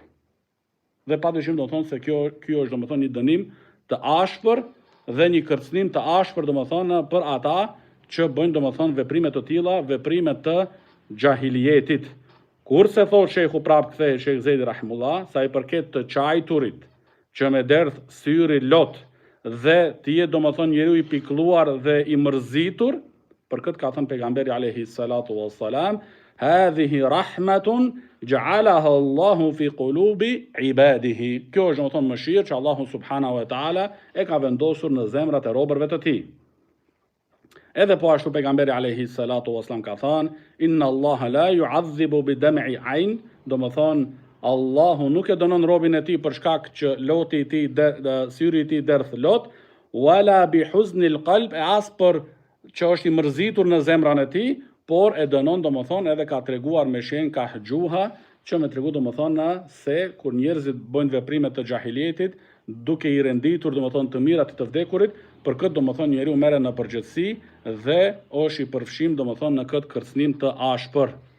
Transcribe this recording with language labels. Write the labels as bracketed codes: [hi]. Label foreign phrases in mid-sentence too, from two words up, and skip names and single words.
[sq] Dhe padyshim do të thonë se kjo është do të thonë një dënim të ashpër dhe një kërcënim të ashpër do të thonë për ata që bëjnë do të thonë veprime të tilla, veprime të gjahiljetit. Kurse thot Shekhu prap kthej Shekh Zejdi Rahimullah, sa i përket të qajturit që me derdh syri lot dhe ti do më thonë njeriu i pikluar dhe i mërzitur, për këtë ka thënë pejgamberi [ar] عليه الصلاة والسلام, هذه رحمة جعلها الله في قلوب عباده. [sq] Kjo është do më thonë mëshirë që Allahu [ar] سبحانه وتعالى [sq] e ka vendosur në zemrat e robërve të tij. Edhe po ashtu pejgamberi [ar] عليه الصلاة والسلام [sq] ka thënë, [ar] إن الله لا يعذب بدمع العين, [sq] do më thonë Allahu nuk e dënon robin e tij për shkak që loti i tij, syri i tij derdh lot, [ar] ولا بحزن القلب, [sq] e as për që është i mërzitur në zemrën e tij, por e dënon domethënë edhe ka treguar me shenjë ka hjuha, që me tregu domethënë se kur njerëzit bëjnë veprime të gjahiljetit, duke i renditur domethënë të mirat të vdekurit, për këtë domethënë njeriu merret në përgjithësi dhe është i përfshim domethënë në këtë kërcënim të ashpër.